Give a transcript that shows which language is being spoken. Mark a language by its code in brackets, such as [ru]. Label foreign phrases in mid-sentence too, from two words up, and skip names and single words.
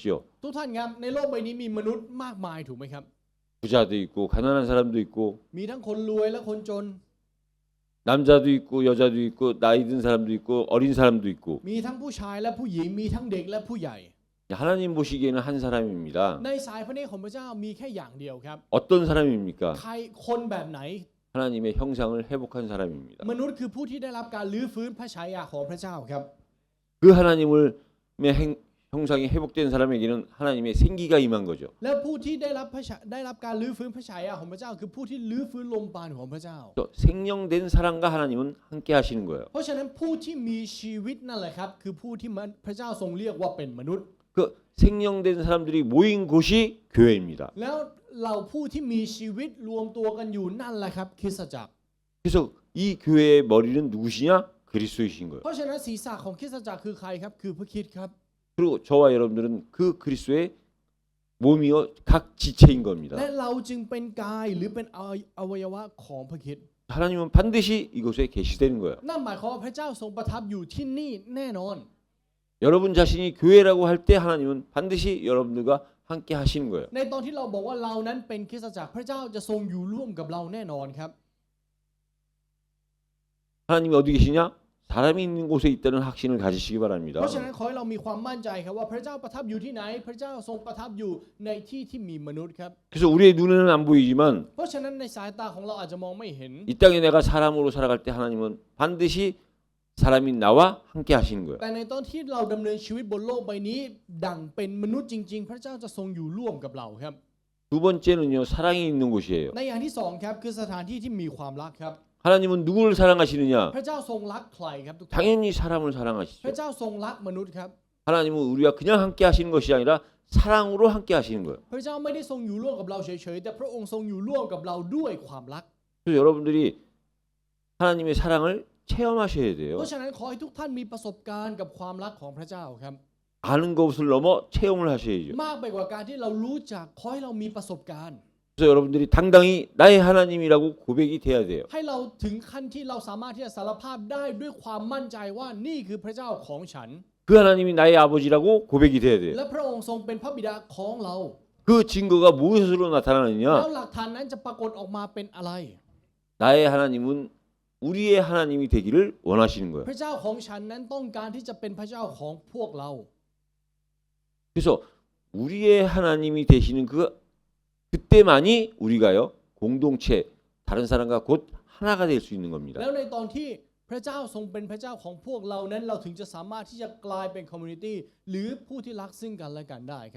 [th] ทุกท่านครับในโลกใบนี้มีมนุษย์มากมายถูกไหมครับ [ko] 부자도 있고 가난한 사람도 있고 [th] มีทั้งคนรวยและคนจน [ko] 남자도 있고 여자도 있고 나이 든 사람도 있고 어린 사람도 있고 [th] มีทั้งผู้ชายและผู้หญิงมีทั้งเด็กและผู้ใหญ่ [ko] 하나님 보시기에는 한 사람입니다. [th] ในสายพระเนตรของพระเจ้ามีแค่อย่างเดียวครับ [ko] 어떤 사람입니까? [th] ใครคนแบบไหน [ko] 하나님의 형상을 회복한 사람입니다. [th] มนุษย์คือผู้ที่ได้รับการลื้อฟื้นพระฉายาของพระเจ้าครับ [ko] 그 하나님의 형상이 회복된 사람에게는 하나님의 생기가 임한 거죠. [th] แล้วผู้ที่ได้รับการลื้อฟื้นพระฉายาของพระเจ้าคือผู้ที่ลื้อฟื้นลมปราณของพระเจ้า [ko] 또 생명된 사람과 하나님은 함께 하시는 거예요. [th] เพราะฉะนั้นผู้ที่มีชีวิตนั่นแหละครับคือผู้ที่พระเจ้าทรงเรียกว่าเป็นมนุษย์ [ko] 그 생명된 사람들이 모인 곳이 교회입니다. [th] แล้วเราผู้ที่มีชีวิตรวมตัวกันอยู่นั่นแหละครับคริสตจักร [ko] 그래서 이 교회의 머리는 누구시냐? 그리스도이신 거예요. [th] เพราะฉะนั้นศีรษะของคริสตจักรคือใครครับคือพระคริสต์ครับ [ko] 그리고 저와 여러분들은 그 그리스도의 몸이요 각 지체인 겁니다. [th] และเราจึงเป็นกายหรือเป็นอวัยวะของพระคริสต์ [ko] 하나님은 반드시 이곳에 계시되는 거예요. [th] นั่นหมายความว่าพระเจ้าทรงประทับอยู่ที่นี่แน่นอน [ko] 여러분 자신이 교회라고 할 때 하나님은 반드시 여러분들과 함께 하시는 거예요. [th] ในตอนที่เราบอกว่าเรานั้นเป็นคริสตจักรพระเจ้าจะทรงอยู่ร่วมกับเราแน่นอนครับ [ko] 하나님이 어디 계시냐? 사람이 있는 곳에 있다는 확신을 가지시기 바랍니다. [th] เพราะฉะนั้นขอให้เรามีความมั่นใจครับว่าพระเจ้าประทับอยู่ที่ไหนพระเจ้าทรงประทับอยู่ในที่ที่มีมนุษย์ครับ [ko] 그래서 우리의 눈에는 안 보이지만 [th] เพราะฉะนั้นในสายตาของเราอาจจะมองไม่เห็น [ko] 이 땅에 내가 사람으로 살아갈 때 하나님은 반드시 사람인 나와 함께 하시는 거예요. [th] แต่ในตอนที่เราดำเนินชีวิตบนโลกใบนี้ดังเป็นมนุษย์จริงๆพระเจ้าจะทรงอยู่ร่วมกับเราครับ [ko] 두 번째는요 사랑이 있는 곳이에요. [th] ในอย่างที่สองครับคือสถานที่ที่มีความรักครับ [ko] 하나님은 누구를 사랑하시느냐? [th] พระเจ้าทรงรักใครครับทุกท่าน [ko] 당연히 사람을 [th] พ [ko] 사랑하시죠. [th] ระเจ้าทรงรักมนุษย์ครับ [ko] 하나님은 우리가 그냥 함께 하시는 것이 아니라 사랑으로 함께 하시는 거예요. [th] พระเจ้าไม่ได้ทรงอยู่ร่วมกับเราเฉยๆแต่พระองค์ทรงอยู่ร่วมกับเราด้วยความรัก [ko] 그래서 여러분들이 하나님의 사랑을 체험하셔야 [th] เพ [ko] 돼요. [th] ราะฉะนั้นขอให้ทุกท่านมีประสบการณ์กับความรักของพระเจ้าครับ [ko] 아는 것을 넘어 체험을 하셔야죠. [th] มากไปกว่าการที่เรารู้จักขอให้เรามีประสบการณ์ [ko] 그래서 여러분들이 당당히 나의 하나님이라고 고백이 돼야 돼요. [th] ให้เราถึงขั้นที่เราสามารถที่จะสารภาพได้ด้วยความมั่นใจว่านี่คือพระเจ้าของฉัน [ko] 그 하나님이 나의 아버지라고 고백이 돼야 돼요. [th] และพระองค์ทรงเป็นพระบิดาของเรา [ko] 그 증거가 무엇으로 [th] แล้ว [ko] 나타나느냐? [th] หลักฐานนั้นจะปรากฏออกมาเป็นอะไร [ko] 나의 하나님은 우리의 하나님이 되기를 원하시는 거예요. [th] พระเจ้าของฉันนั้นต้องการที่จะเป็นพระเจ้าของพวกเรา [ko] 그래서 우리의 하나님이 되시는 그때만이 우리가요 공동체 다른 사람과 곧 하나가 될 수 있는 겁니다. [th] แล้วในตอนที่พระเจ้าทรงเป็นพระเจ้าของพวกเรานั้นเราถึงจะสามารถที่จะกลายเป็นคอมมูนิตี้หรือผู้ที่รักซึ่งกันและกันได้ครับ